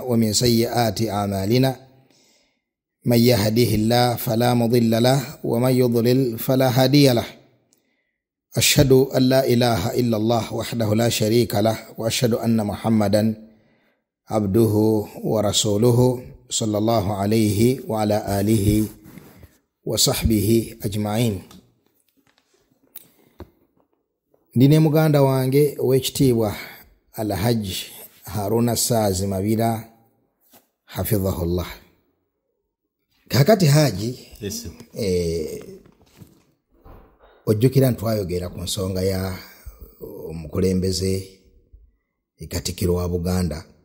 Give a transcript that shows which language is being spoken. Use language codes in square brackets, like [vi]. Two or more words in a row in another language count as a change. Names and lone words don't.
[ar] ومن سيئات أعمالنا من يهده الله فلا مضل له ومن يضلل فلا هادي له أشهد أن لا إله إلا الله وحده لا شريك له وأشهد أن محمدا عبده ورسوله صلى الله عليه وعلى آله وصحبه أجمعين. [lg] Ndine muganda wange owekitiibwa Alhaj Haruna Saazi Mabira hafidhahullah. Kakati Haji ojjukira ntwayogera ku nsonga ya omukulembeze Katikiro wa Buganda.